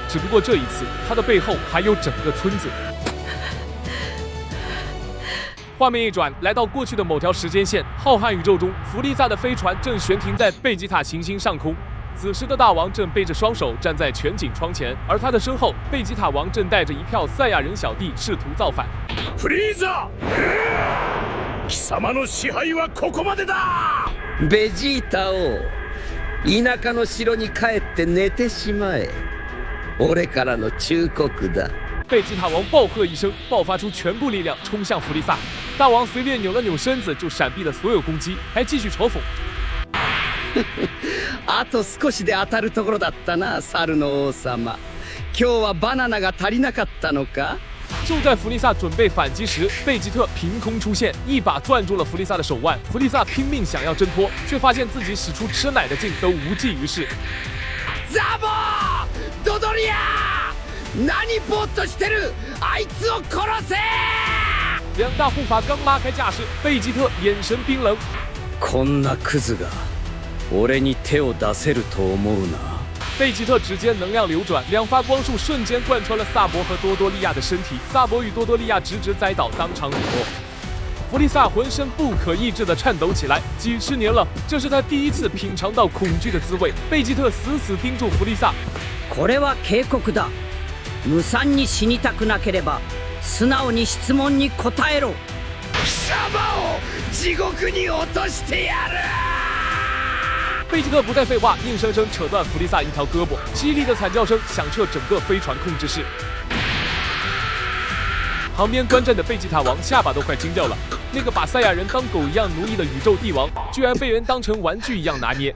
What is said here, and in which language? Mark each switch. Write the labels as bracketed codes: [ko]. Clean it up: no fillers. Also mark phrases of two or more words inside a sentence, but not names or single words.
[zh] 只不过这一次，他的背后还有整个村子。画面一转，来到过去的某条时间线，浩瀚宇宙中，弗利萨的飞船正悬停在贝吉塔行星上空。此时的大王正背着双手站在全景窗前，而他的身后，贝吉塔王正带着一票赛亚人小弟试图造反。 [ja] フリーザ、貴様の支配はここまでだ。ベジータ王、田舎の城に帰って寝てしまえ。俺からの忠告だ。 [zh] 贝吉塔王暴喝一声，爆发出全部力量冲向弗利萨。大王随便扭了扭身子，就闪避了所有攻击，还继续嘲讽。 [ja] あと少しで当たるところだったな、猿の王様。今日はバナナが足りなかったのか？ [zh] 就在弗利萨准备反击时，贝吉特凭空出现，一把攥住了弗利萨的手腕。弗利萨拼命想要挣脱，却发现自己使出吃奶的劲都无济于事。 [ja] ザボー、ドドリア！何ぼーっとしてる？あいつを殺せ！ [zh] 两大护法刚拉开架势，贝吉特眼神冰冷。 [ja] こんなクズが俺に手を出せると思うな。 [zh] 贝吉特指尖能量流转，两发光束瞬间贯穿了萨博和多多利亚的身体，萨博与多多利亚直直栽倒，当场陨落。弗利萨浑身不可抑制地颤抖起来，几十年了，这是他第一次品尝到恐惧的滋味。贝吉特死死盯住弗利萨。 [ja] これは警告だ。無惨に死にたくなければ、素直に質問に答えろ。貴様を地獄に落としてやる！ [zh] 贝吉特不再废话，硬生生扯断弗利萨一条胳膊，凄厉的惨叫声响彻整个飞船控制室。旁边观战的贝吉塔王下巴都快惊掉了，那个把赛亚人当狗一样奴役的宇宙帝王，居然被人当成玩具一样拿捏。